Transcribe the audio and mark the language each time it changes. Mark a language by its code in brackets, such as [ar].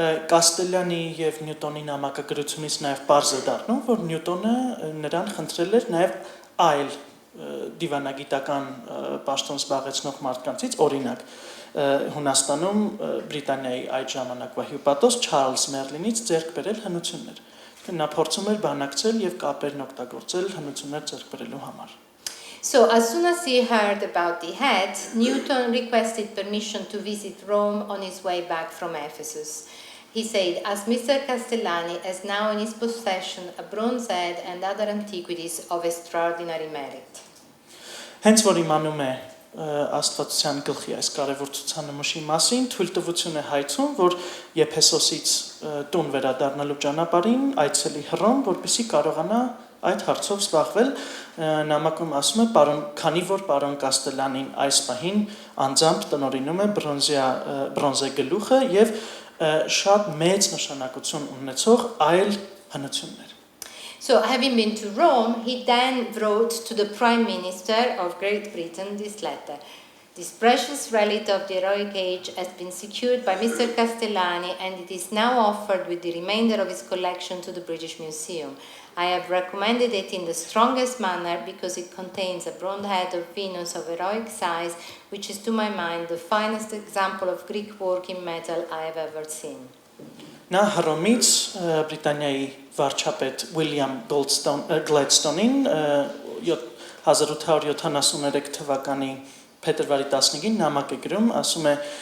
[hy] Կաստելյանի եւ Նյուտոնի նամակագրությունից նաեւ բարձ է դառնում, որ Նյուտոնը նրան խնդրել էր նաեւ այլ դիվանագիտական պաշտոն զբաղեցնող մարդկանցից, օրինակ Հունաստանում Բրիտանիայի այդ ժամանակվա հյուպատոս Չարլզ Մերլինից ձեռք բերել հնություններ։ Նա փորձում էր բանակցել եւ կապերն օգտագործել հնություններ ձեռք բերելու համար։ [en] So as soon as he heard about the head, Newton requested permission to visit Rome on his way back from Ephesus. He said, as Mr. Castellani has now in his possession a bronze head and other antiquities of extraordinary merit. [hy] Հենց որ իմանում է Աստվածության գլխի այս կարևոր ցուցանմուշի մասին, թույլտվություն է հայցում, որ Եփեսոսից տուն վերադառնալու ճանապարհին այցելի Հռոմ, որպեսզի կարողանա այդ հարցով զբաղվել, նամակում ասում է, քանի որ պարոն Կաստելյանին այս պահին անձամբ տնօրինում է բրոնզե գլուխը եւ շատ մեծ նշանակություն ունեցող այլ հնություններ։ [en] So having been to Rome, he then wrote to the Prime Minister of Great Britain this letter. This precious relic of the heroic age has been secured by Mr. Castellani and it is now offered with the remainder of his collection to the British Museum. I have recommended it in the strongest manner because it contains a bronze head of Venus of heroic size, which is to my mind the finest example of Greek work in metal I have ever seen. [hy] Նա Հռոմից Բրիտանիայի վարչապետ Ուիլյամ Գլեդստոնին 1873 թվականի փետրվարի 15-ին նամակ է գրում, ասում է